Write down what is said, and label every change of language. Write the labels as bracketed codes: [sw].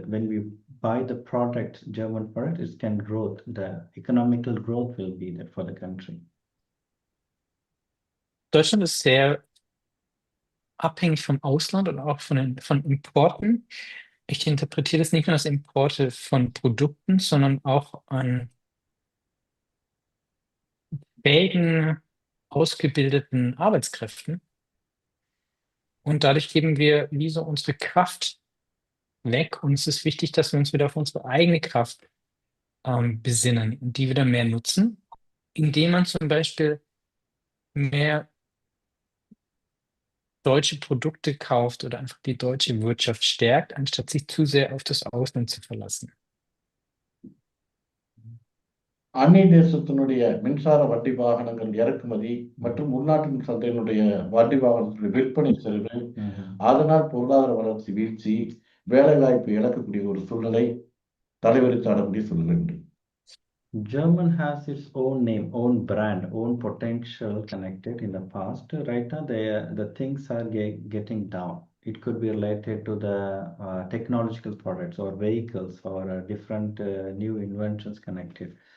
[en] When we buy the product, German product, it can grow. The economical growth will be there for the country. [de] Deutschland ist sehr abhängig vom Ausland und auch von Importen. Ich interpretiere das nicht nur als Importe von Produkten, sondern auch an fähigen, ausgebildeten Arbeitskräften. Und dadurch geben wir wie so unsere Kraft weg. Und es ist wichtig, dass wir uns wieder auf unsere eigene Kraft besinnen und die wieder mehr nutzen, indem man zum Beispiel mehr deutsche Produkte kauft oder einfach die deutsche Wirtschaft stärkt, anstatt sich zu sehr auf das Ausland zu verlassen. [ta] அந்நிய தேசத்தினுடைய மின்சார வண்டி வாகனங்கள் இறக்குமதி மற்றும் உள்நாட்டின் சந்தையினுடைய வண்டி வாகனத்துடைய விற்பனை சரிவு, அதனால் பொருளாதார வளர்ச்சி வீழ்ச்சி, வேலை வாய்ப்பு இழக்கக்கூடிய ஒரு சூழ்நிலை தலைவரித்தாடக்கூடிய சூழ்நிலை உண்டு. [en] German has its own name, own brand, own potential connected in the past. Right now, the things are getting down. It could be related to the technological products or vehicles or different new inventions connected.